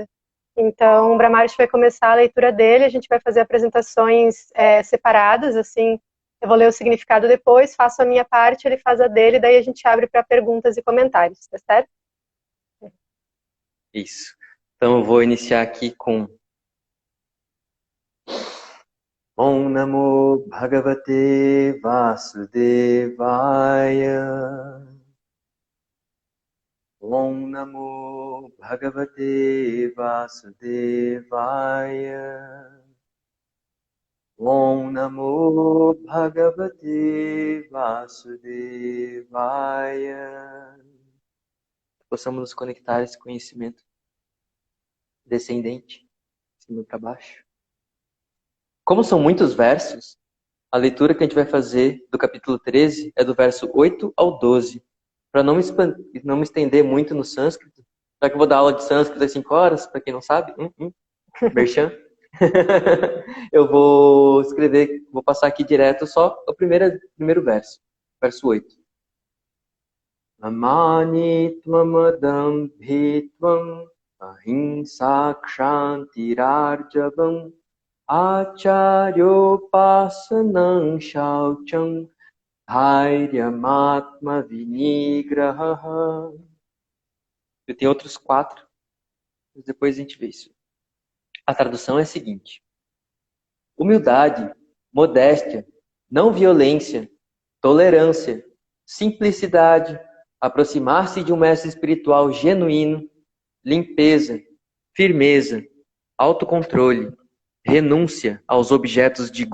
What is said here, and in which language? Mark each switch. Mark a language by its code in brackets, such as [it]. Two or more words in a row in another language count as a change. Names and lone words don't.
[pt] Então, o Brahmarshi vai começar a leitura dele, a gente vai fazer apresentações separadas, assim, eu vou ler o significado depois, faço a minha parte, ele faz a dele, daí a gente abre para perguntas e comentários, tá certo? Isso. Então eu vou iniciar aqui com [sa] Om Namo Bhagavate Vasudevaya. Om Namo Bhagavate Vasudevaya. Om Namo Bhagavate Vasudevaya. [pt] Possamos nos conectar a esse conhecimento descendente, de cima para baixo. Como são muitos versos, a leitura que a gente vai fazer do capítulo 13 é do verso 8 ao 12. Para não me estender muito no sânscrito, já que eu vou dar aula de sânscrito às 5 horas, para quem não sabe, merchan. Eu vou escrever, vou passar aqui direto só o primeiro verso, verso 8. [sa] Amani tvamadam bhitvam ahimsa kshantirarjavam acharyopasanam shaucham dhairyam vinigraha. [pt] Eu tenho outros 4, mas depois a gente vê isso. A tradução é a seguinte: humildade, modéstia, não violência, tolerância, simplicidade, aproximar-se de um mestre espiritual genuíno, limpeza, firmeza, autocontrole, renúncia aos objetos de